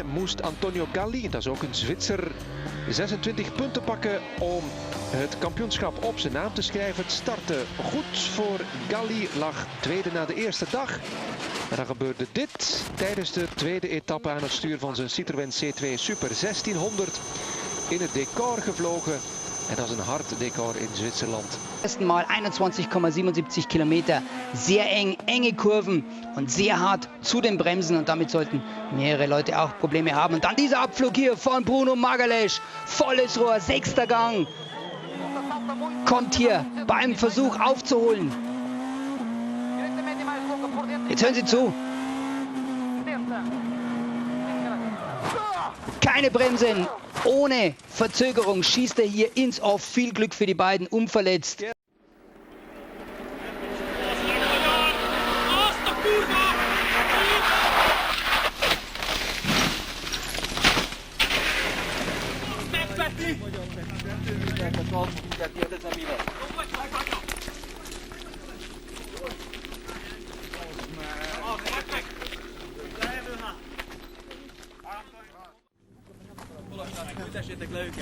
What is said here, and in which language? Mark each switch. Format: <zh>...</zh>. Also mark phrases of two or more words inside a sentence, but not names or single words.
<nl>moest Antonio Galli, dat is ook een Zwitser, 26 punten pakken om het kampioenschap op zijn naam te schrijven. Het startte goed voor Galli, lag tweede na de eerste dag. En dan gebeurde dit tijdens de tweede etappe aan het stuur van zijn Citroën C2 Super 1600 in het decor gevlogen. En dat is een hard decor in Zwitserland.</nl> <de>Ersten Mal 21,77 Kilometer, sehr eng, enge Kurven und sehr hart zu den Bremsen und damit sollten mehrere Leute auch Probleme haben. Und dann dieser Abflug hier von Bruno Magalhaes, volles Rohr, 6. Gang, kommt hier beim Versuch aufzuholen. Jetzt hören Sie zu. Keine Bremsen, ohne Verzögerung schießt er hier ins Off. Viel Glück für die beiden, unverletzt. Tessétek le őket!</de>